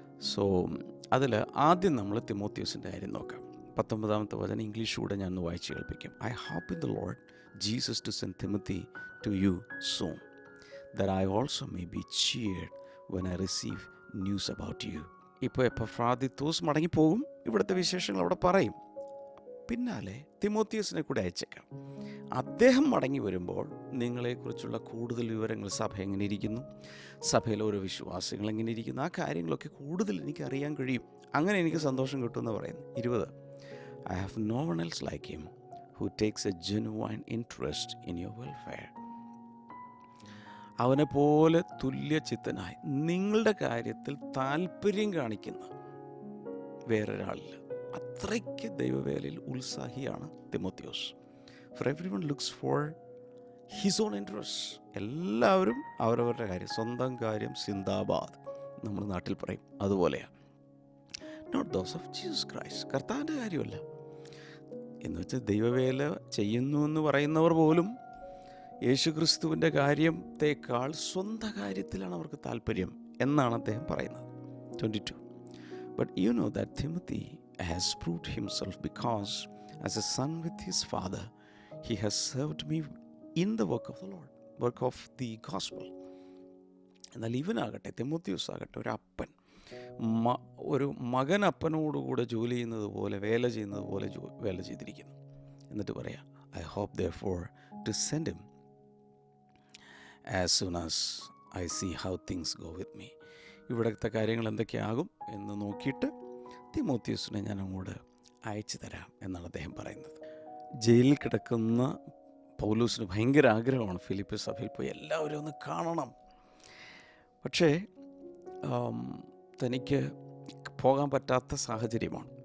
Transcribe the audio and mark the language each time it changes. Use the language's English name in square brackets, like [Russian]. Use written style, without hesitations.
[Malayalam] So അതിൽ ആദ്യം നമ്മൾ തിമോത്തിയോസിൻ്റെ കാര്യം നോക്കാം. 19-ാമത്തെ വചനം ഇംഗ്ലീഷ് കൂടെ ഞാൻ ഒന്ന് വായിച്ച് കേൾപ്പിക്കും. [English] I hope in the Lord Jesus to send Timothy to you soon, that I also may be cheered when I receive news about you. [Malayalam] ഇപ്പോൾ എപ്പഫ്രാദിത്തോസ് മടങ്ങിപ്പോകും, ഇവിടുത്തെ വിശേഷങ്ങൾ അവിടെ പറയും. പിന്നാലെ തിമോത്തിയോസിനെ കൂടെ അയച്ചേക്കാം. അദ്ദേഹം മടങ്ങി വരുമ്പോൾ നിങ്ങളെക്കുറിച്ചുള്ള കൂടുതൽ വിവരങ്ങൾ, സഭ എങ്ങനെ ഇരിക്കുന്നു, സഭയിലെ ഓരോ വിശ്വാസികൾ എങ്ങനെ ഇരിക്കുന്നു, ആ കാര്യങ്ങളൊക്കെ കൂടുതൽ എനിക്ക് അറിയാൻ കഴിയും. അങ്ങനെ എനിക്ക് സന്തോഷം കിട്ടുമെന്ന് പറയുന്നു. [English] 20, I have no one else like him who takes a genuine interest in your welfare. [Malayalam] അവനെ പോലെ തുല്യചിത്തനായി നിങ്ങളുടെ കാര്യത്തിൽ താല്പര്യം കാണിക്കുന്ന വേറൊരാളില്ല. അത്രയ്ക്ക് ദൈവവേലയിൽ ഉത്സാഹിയാണ് Timotheos. [English] For everyone looks for his own interests. [Malayalam] എല്ലാവരും അവരവരുടെ കാര്യം, സ്വന്തം കാര്യം സിന്ദാബാദ് നമ്മൾ നാട്ടിൽ പറയും, അതുപോലെയാണ്. [English] not those of Jesus Christ, [Malayalam] കർത്താവിൻ്റെ കാര്യമല്ല. എന്ന് വെച്ചാൽ ദൈവവേല ചെയ്യുന്നു എന്ന് പറയുന്നവർ പോലും യേശുക്രിസ്തുവിൻ്റെ കാര്യത്തെക്കാൾ സ്വന്തം കാര്യത്തിലാണ് അവർക്ക് താല്പര്യം എന്നാണ് അദ്ദേഹം പറയുന്നത്. 22. [English] But you know that Timothy has proved himself, because as a son with his father, he has served me in the work of the Lord, work of the gospel. [Malayalam] എന്നാൽ ഇവനാകട്ടെ, തിമോത്തിയോസ് ആകട്ടെ, ഒരു അപ്പൻ, ഒരു മകൻ അപ്പനോടുകൂടെ ജോലി ചെയ്യുന്നത് പോലെ, വേല ചെയ്യുന്നത് പോലെ വേല ചെയ്തിരിക്കുന്നു. എന്നിട്ട് പറയാം, [English] I hope therefore to send him as soon as I see how things go with me. [Malayalam] ഇവിടുത്തെ കാര്യങ്ങൾ എന്തൊക്കെയാകും എന്ന് നോക്കിയിട്ട് തിമോത്തിയോസിനെ ഞാൻ അങ്ങോട്ട് അയച്ചു തരാം എന്നാണ് അദ്ദേഹം പറയുന്നത്. ജയിലിൽ കിടക്കുന്ന പൗലോസിന് ഭയങ്കര ആഗ്രഹമാണ് ഫിലിപ്പി സഭയിൽ പോയി എല്ലാവരും ഒന്ന് കാണണം. പക്ഷേ തനിക്ക് പോകാൻ പറ്റാത്ത സാഹചര്യമാണ്.